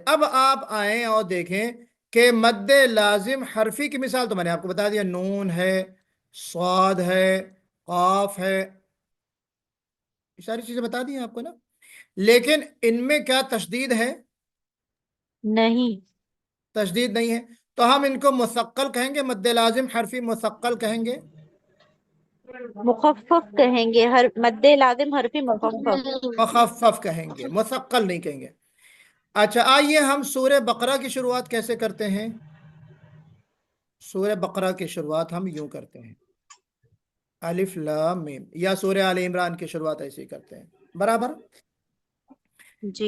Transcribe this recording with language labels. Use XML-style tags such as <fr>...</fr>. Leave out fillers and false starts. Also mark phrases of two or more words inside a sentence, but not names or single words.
<ur>اب آپ آئیں اور دیکھیں کہ مد لازم حرفی کی مثال تو میں نے آپ کو بتا دیا، نون ہے، صاد ہے، قاف ہے، یہ ساری چیزیں بتا دی ہیں آپ کو نا. لیکن ان میں کیا تشدید ہے؟ نہیں. تشدید نہیں ہے. تو ہم ان کو مثقل کہیں گے، مد لازم حرفی مثقل کہیں گے. مخفف کہیں گے. مد لازم حرفی مخفف. مخفف کہیں گے، مثقل نہیں کہیں گے. اچھا آئیے ہم سورہ بقرہ کی شروعات کیسے کرتے ہیں. سورہ بقرہ کی شروعات ہم یوں کرتے ہیں الف لام میم، یا سورہ آل عمران کی شروعات ایسے ہی کرتے ہیں برابر. جی</ur>